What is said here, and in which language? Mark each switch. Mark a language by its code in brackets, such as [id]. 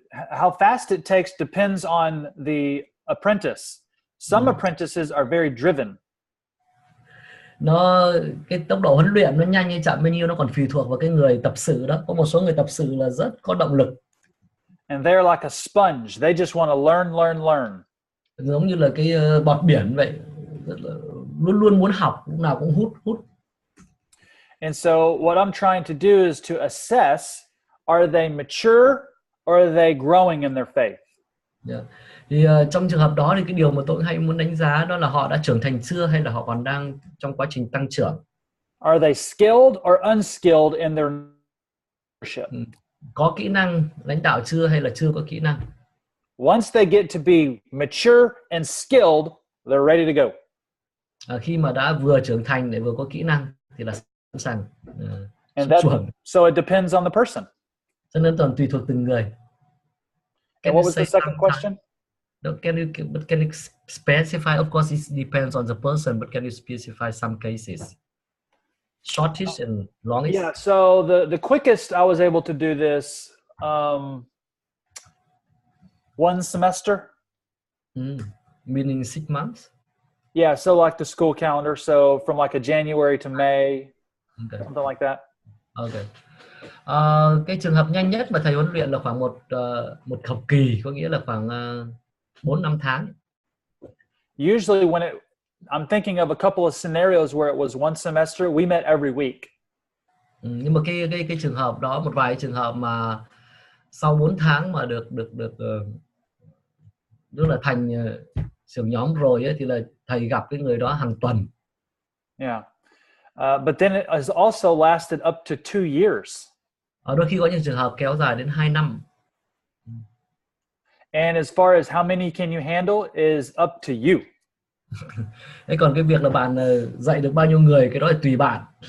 [en] How fast it takes depends on the apprentice. Some apprentices are very driven. [vi] Cái tốc độ huấn luyện nó nhanh hay chậm bao nhiêu nó còn tùy thuộc vào cái người tập sự đó. Có một số người tập sự là rất có động lực. [en] And they're like a sponge. They just want to learn. [vi] Giống như là cái bọt biển vậy, luôn luôn muốn học, lúc nào cũng hút. [en] And so what I'm trying to do is to assess, are they mature or are they growing in their faith? Yeah. [vi] Thì trong trường hợp đó thì cái điều mà tôi hay muốn đánh giá đó là họ đã trưởng thành chưa, hay là họ còn đang trong quá trình tăng trưởng. [en] Are they skilled or unskilled in their leadership? [vi] Có kỹ năng lãnh đạo chưa, hay là chưa có kỹ năng? [en] Once they get to be mature and skilled, they're ready to go. [vi] Khi mà đã vừa trưởng thành để vừa có kỹ năng thì là sẵn sàng chuẩn. [en] So it depends on the person. [vi] Cho nên toàn tùy thuộc từng người. [en] And what was the second question? Can you specify? Of course, it depends on the person, but can you specify some cases? Shortish and longish? Yeah, so the quickest I was able to do this, 1 semester. Meaning 6 months? Yeah, so like the school calendar, so from like a January to May, something like that. Okay. [vi] Cái trường hợp nhanh nhất mà thầy huấn luyện là khoảng một học kỳ, có nghĩa là khoảng 4-5 tháng. [en] Usually I'm thinking of a couple of scenarios where it was 1 semester, we met every week. [vi] Nhưng mà cái trường hợp đó, một vài trường hợp mà sau 4 tháng mà được tức là thành trưởng nhóm rồi ấy, thì là thầy gặp cái người đó hàng tuần. [en] Yeah. But then it has also lasted up to 2 years. [vi] Đôi khi có những trường hợp kéo dài đến 2 năm. [en] And as far as how many can you handle is up to you. [vi] Thế còn cái việc là bạn dạy được bao nhiêu người, cái đó là tùy bạn.